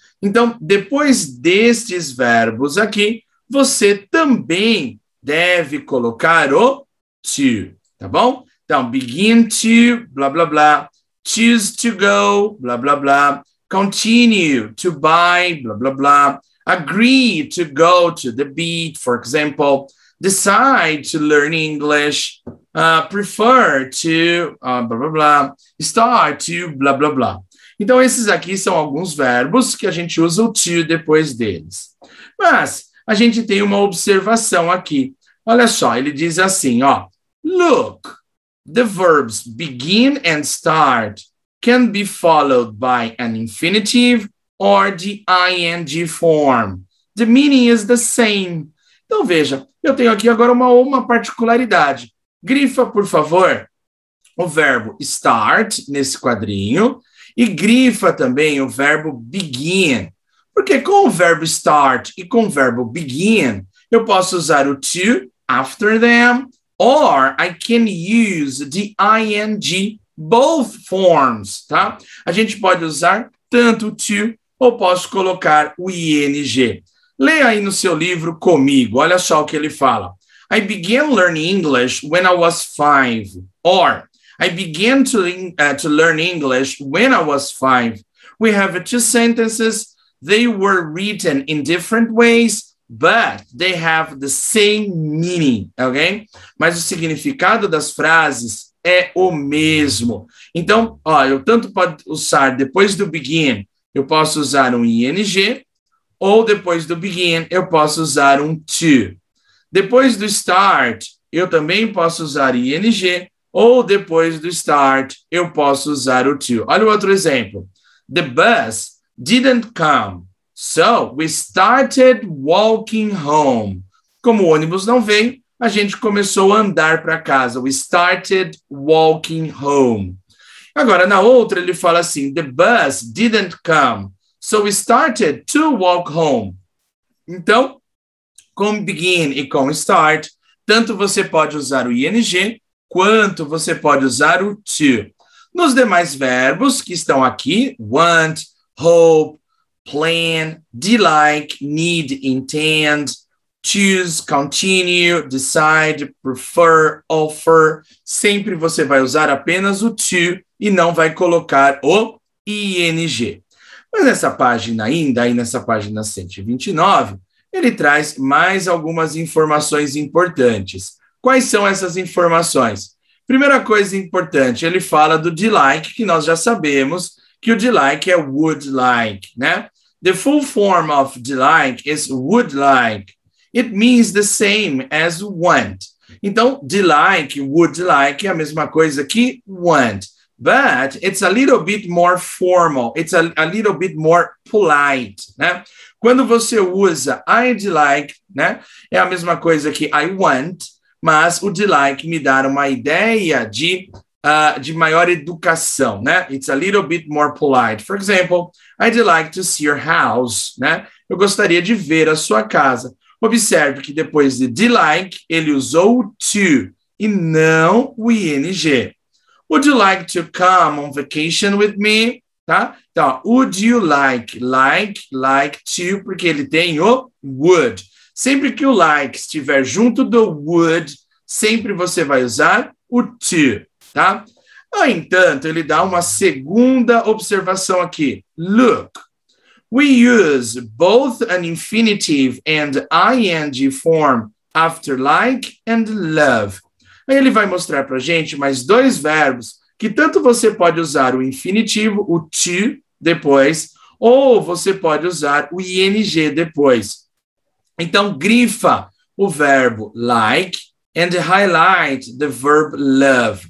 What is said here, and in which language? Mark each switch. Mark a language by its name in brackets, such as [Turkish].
[Portuguese] Então, depois destes verbos aqui, você também deve colocar o to, tá bom? [English] Então, begin to, blá, blá, blá. Choose to go, blah, blah, blah. Continue to buy, blah, blah, blah. Agree to go to the beach, for example. Decide to learn English. Prefer to, blah, blah, blah. Start to, blah, blah, blah. [Portuguese] Então, esses aqui são alguns verbos que a gente usa o to depois deles. Mas a gente tem uma observação aqui. Olha só, ele diz assim, ó. Look. [English] The verbs begin and start can be followed by an infinitive or the ing form. The meaning is the same. [Portuguese] Então, veja, eu tenho aqui agora uma particularidade. Grifa, por favor, o verbo start nesse quadrinho e grifa também o verbo begin. Porque com o verbo start e com o verbo begin, eu posso usar o to [English] after them, or I can use the ing, both forms, [Portuguese] tá? A gente pode usar tanto o to, ou posso colocar o ing. Leia aí no seu livro comigo, olha só o que ele fala. [English] I began learning English when I was 5. Or, I began to learn English when I was 5. We have two sentences. They were written in different ways, but they have the same meaning, ok? [Portuguese] Mas o significado das frases é o mesmo. Então, ó, eu tanto posso usar depois do begin, eu posso usar um ing, ou depois do begin, eu posso usar um to. Depois do start, eu também posso usar ing, ou depois do start, eu posso usar o to. Olha o outro exemplo. [English] The bus didn't come. So, we started walking home. [Portuguese] Como o ônibus não veio, a gente começou a andar para casa. [English] We started walking home. [Portuguese] Agora, na outra, ele fala assim, [English] the bus didn't come. So, we started to walk home. [Portuguese] Então, com begin e com start, tanto você pode usar o ing, quanto você pode usar o to. Nos demais verbos que estão aqui, want, hope, plan, like, need, intend, choose, continue, decide, prefer, offer. Sempre você vai usar apenas o to e não vai colocar o ing. Mas nessa página ainda, aí nessa página 129, ele traz mais algumas informações importantes. Quais são essas informações? Primeira coisa importante, ele fala do like, que nós já sabemos que o like é would like, né? [English] The full form of like is would like. it means the same as want. [Portuguese] Então, de like, would like, é a mesma coisa que want. [English] But it's a little bit more formal. It's a little bit more polite, né? [Portuguese] Quando você usa I'd like, né? É a mesma coisa que I want, mas o de like me dá uma ideia de maior educação, né? [English] It's a little bit more polite. For example, I'd like to see your house, né? [Portuguese] Eu gostaria de ver a sua casa. Observe que depois de like, ele usou o to e não o ing. [English] Would you like to come on vacation with me? [Portuguese] Tá? Então, would you like to, porque ele tem o would. Sempre que o like estiver junto do would, sempre você vai usar o to, tá? No entanto, ele dá uma segunda observação aqui. [English] Look, we use both an infinitive and ing form after like and love. [Portuguese] Aí ele vai mostrar para a gente mais dois verbos que tanto você pode usar o infinitivo, o to, depois, ou você pode usar o ing depois. Então, grifa o verbo [English] like and highlight the verb love.